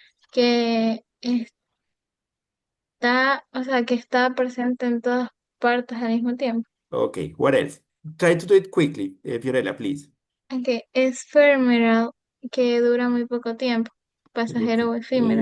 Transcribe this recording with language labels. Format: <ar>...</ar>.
<es>Que está, o sea, que está presente en todas partes al mismo tiempo.</es> <en>Okay, what else? Try to do it quickly, Fiorella, please. Okay.</en> <es>Ephemeral, que dura muy poco tiempo. Pasajero o efímero.</es>